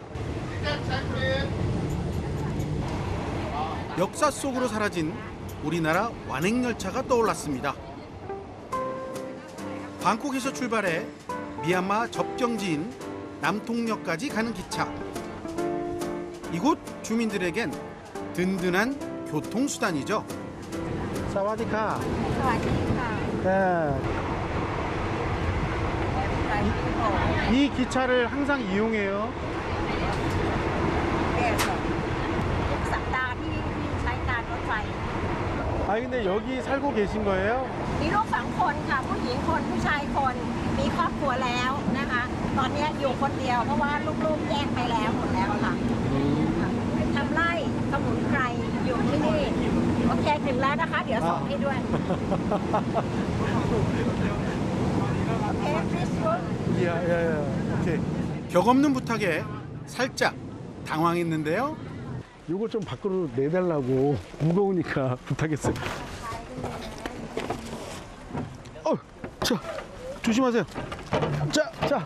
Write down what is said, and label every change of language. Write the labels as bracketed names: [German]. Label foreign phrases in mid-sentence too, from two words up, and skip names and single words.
[Korean] 역사 속으로 사라진 우리나라 완행열차가 떠올랐습니다. 방콕에서 출발해 미얀마 접경지인 남통역까지 가는 기차. 이곳 주민들에겐 든든한 교통수단이죠. [Thai] สวัสดีค่ะ. สวัสดีค่ะ [Korean] 이 기차를 항상 이용해요. [Thai] ทุกสัปดาห์ที่ใช้การรถไฟ [Korean] 아 근데 여기 살고 계신 거예요? [Thai] มีลูกสองคนค่ะผู้หญิงคนผู้ชายคนมีครอบครัวแล้วนะคะ ตอนนี้อยู่คนเดียวเพราะว่าลูกๆแยกไปแล้วหมดแล้วค่ะทำไร่สมุนไพรอยู่ที่นี่โอเคถึงแล้วนะคะ เดี๋ยวส่งให้ด้วยโอเค [English] please go [Korean] 야야야. 오케이. 격 없는 부탁에 살짝 당황했는데요. 이거 좀 밖으로 내달라고 무거우니까 부탁했어요. 자, 조심하세요. 자.